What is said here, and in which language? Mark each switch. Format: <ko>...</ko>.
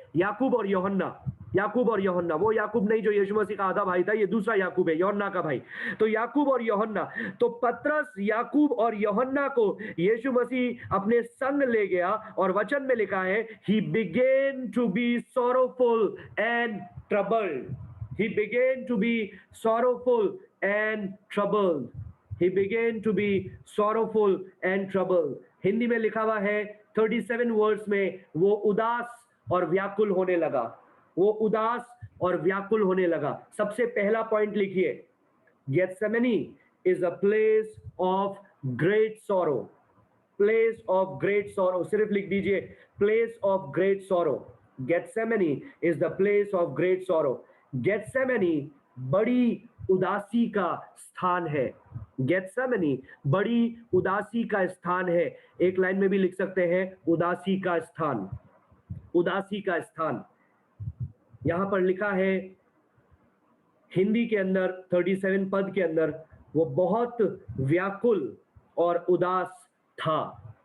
<hi>याकूब और यूहन्ना. वो याकूब नहीं जो यीशु मसीह का आधा भाई था, ये दूसरा याकूब है, यूहन्ना का भाई. तो याकूब और यूहन्ना, तो पतरस, याकूब और यूहन्ना को यीशु मसीह अपने संग ले गया और वचन में लिखा है,</hi> <en>He began to be sorrowful and troubled. He began to be sorrowful and troubled. He began to be sorrowful and troubled.</en> <hi>Hindi में लिखा हुआ है 37 वर्स में, वो उदास और व्याकुल होने लगा. वो उदास और व्याकुल होने लगा. सबसे पहला पॉइंट लिखिए,</hi> <en>Gethsemane is a place of great sorrow. Place of great sorrow.</en> <hi>सिर्फ लिख दीजिए,</hi> <en>place of great sorrow. Gethsemane is the place of great sorrow.</en> <hi>Gethsemane बड़ी उदासी का स्थान है. गेत्सेमनी बड़ी उदासी का स्थान है. एक लाइन में भी लिख सकते हैं, उदासी का स्थान. उदासी का स्थान यहां पर लिखा है हिंदी के अंदर 37 पद के अंदर, वो बहुत व्याकुल और उदास था.</hi>